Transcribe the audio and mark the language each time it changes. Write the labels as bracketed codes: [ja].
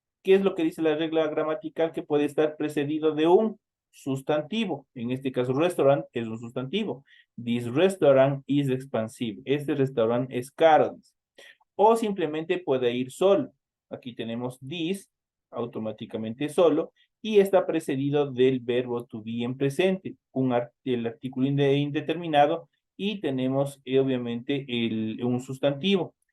[es] ¿Qué es lo que dice la regla gramatical? Que puede estar precedido de un sustantivo. En este caso, restaurant es un sustantivo. [en] This restaurant is expansive. [es] Este restaurante es caro. O simplemente puede ir solo. Aquí tenemos this, automáticamente solo, y está precedido del verbo to be en presente, el artículo indeterminado, y tenemos obviamente un sustantivo.